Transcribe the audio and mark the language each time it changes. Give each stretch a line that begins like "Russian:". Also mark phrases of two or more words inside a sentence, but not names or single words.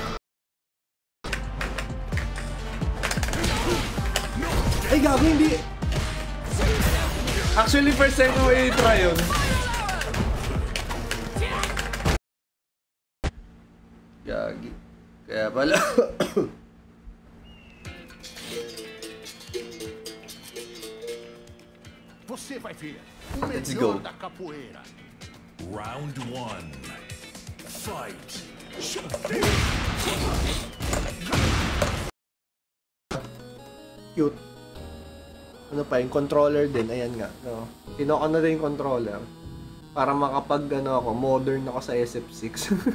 Filipino: Ay gago, hindi. Actually,
English: first time
Filipino: ko i-try yun. Gagi. Kaya pala.
Portuguese: Você vai ver o
English: Let's go.
Portuguese: melhor da capoeira.
English: Round 1. Fight. Cute.
Filipino: Ano pa, yung controller din. Ayan nga. No? Tinoko na din yung controller. Para makapag ako, modern ako sa SF6.